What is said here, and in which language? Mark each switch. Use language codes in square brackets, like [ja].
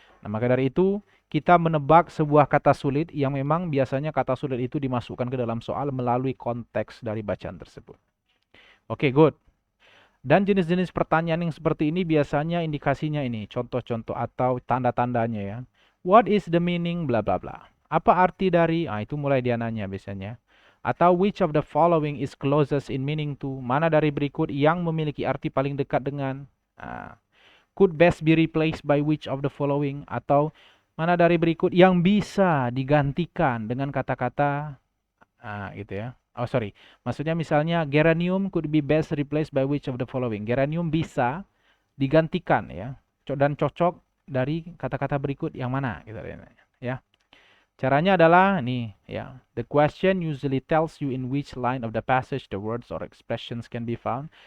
[id] Nah, maka dari itu kita menebak sebuah kata sulit yang memang biasanya kata sulit itu dimasukkan ke dalam soal melalui konteks dari bacaan tersebut. Oke, good. Dan jenis-jenis pertanyaan yang seperti ini biasanya indikasinya ini, contoh-contoh atau tanda-tandanya ya. [en] What is the meaning bla bla bla. [id] Apa arti dari, itu mulai dia nanya biasanya. Atau [en] which of the following is closest in meaning to, [id] mana dari berikut yang memiliki arti paling dekat dengan. [en] Could best be replaced by which of the following, [id] atau mana dari berikut yang bisa digantikan dengan kata-kata gitu ya. [en] Oh sorry, [id] maksudnya misalnya [en] geranium could be best replaced by which of the following. [id] Geranium bisa digantikan ya, dan cocok dari kata-kata berikut yang mana gitu ya. Caranya adalah nih ya. [en] The question usually tells you in which line of the passage the words or expressions can be found.